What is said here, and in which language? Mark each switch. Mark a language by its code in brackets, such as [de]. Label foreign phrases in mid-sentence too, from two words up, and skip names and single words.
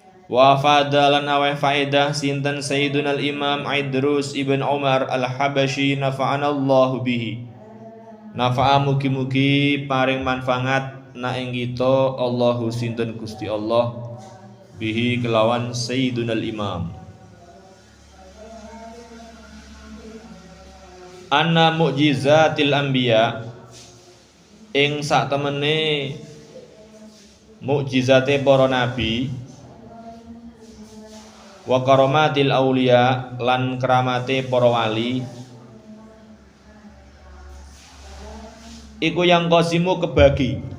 [ar] وفضلا [jv] aweh faedah sinten [ar] Sayyidunal Imam Idrus ibn Umar al-Habashi نفعنا الله به. [jv] Nafa'a mugi-mugi paring manfaat na ing kita Allahu sinten Gusti Allah bihi kelawan [ar] سيدنا الإمام. أن معجزة الأنبياء [jv] ing sak temene mukjizate para nabi [ar] وكرامة الأولياء [jv] lan keramate para wali iku yang qasimu kebagi